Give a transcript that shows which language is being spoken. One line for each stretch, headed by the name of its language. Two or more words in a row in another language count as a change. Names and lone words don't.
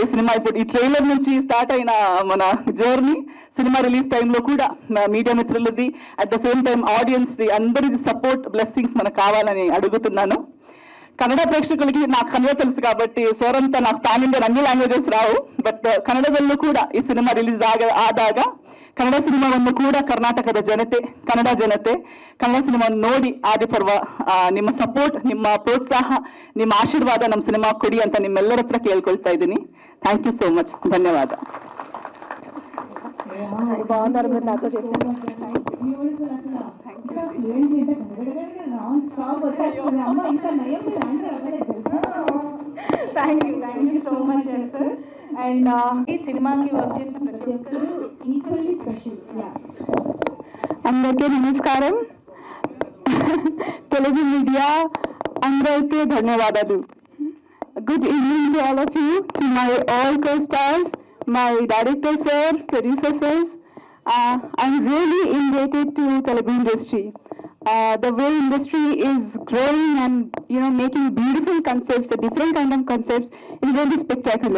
Telugu: ఈ సినిమా ఇప్పుడు ఈ ట్రైలర్ నుంచి స్టార్ట్ అయిన మన జర్నీ, సినిమా రిలీజ్ టైంలో కూడా మీడియా మిత్రులది,
English: at the same time
Telugu: ఆడియన్స్ అందరిది
English: support, blessings
Telugu: మనకు కావాలని అడుగుతున్నాను. కన్నడ ప్రేక్షకులకి నాకు కన్నడ తెలుసు కాబట్టి సార్ అంతా నాకు
English: pan Indian
Telugu: అన్ని లాంగ్వేజెస్ రావు.
Kannada: బట్ ಕನ್ನಡದಲ್ಲೂ ಕೂಡ ಈ ಸಿನಿಮಾ ರಿಲೀಸ್ ಆದಾಗ ಕನ್ನಡ ಸಿನಿಮಾವನ್ನು ಕೂಡ ಕರ್ನಾಟಕದ ಜನತೆ, ಕನ್ನಡ ಜನತೆ ಕನ್ನಡ ಸಿನಿಮಾವನ್ನು ನೋಡಿ ಆದಿಪರ್ವ ನಿಮ್ಮ ಸಪೋರ್ಟ್, ನಿಮ್ಮ ಪ್ರೋತ್ಸಾಹ, ನಿಮ್ಮ ಆಶೀರ್ವಾದ ನಮ್ಮ ಸಿನಿಮಾ ಕೊಡಿ ಅಂತ ನಿಮ್ಮೆಲ್ಲರ ಹತ್ರ ಕೇಳ್ಕೊಳ್ತಾ ಇದ್ದೀನಿ.
English: thank you so much, ಧನ್ಯವಾದ.
Telugu: బాగున్నారు మీరు నాతో చేశారు.
English: thank you so much sir.
Telugu: అండ్ ఈ సినిమాకి వర్క్ చేసిన ప్రతి ఒక్కరు
English: equally special.
Telugu: అందరికీ నమస్కారం. తెలుగు మీడియా అందరికీ ధన్యవాదాలు.
English: good evening to all of you, to my all co-stars, my director sir, producer sirs. I'm really indebted to Telugu industry. The way industry is growing and making beautiful concepts, a different kind of concepts, is really spectacular.